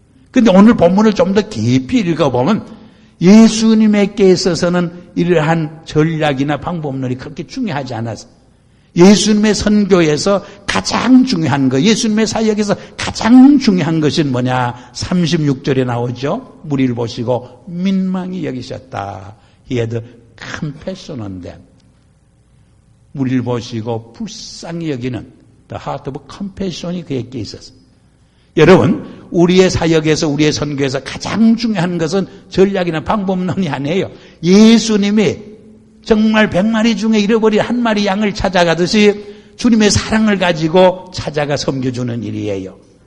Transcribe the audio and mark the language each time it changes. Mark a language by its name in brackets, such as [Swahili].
[Korean] 근데 오늘 본문을 좀 더 깊이 읽어보면 예수님에게 있어서는 이러한 전략이나 방법론이 그렇게 중요하지 않았어요. 예수님의 선교에서 가장 중요한 것, 예수님의 사역에서 가장 중요한 것은 뭐냐? 36절에 나오죠. 무리를 보시고 민망히 여기셨다. [English] He had compassion on them. [Korean] 무리를 보시고 불쌍히 여기는 [English] the heart of compassion [Korean] 이 그에게 있었어요. 여러분, 우리의 사역에서 우리의 선교에서 가장 중요한 것은 전략이나 방법론이 아니에요. 예수님이 정말 100마리 중에 잃어버린 한 마리 양을 찾아가듯이 주님의 사랑을 가지고 찾아가 섬겨주는 일이에요.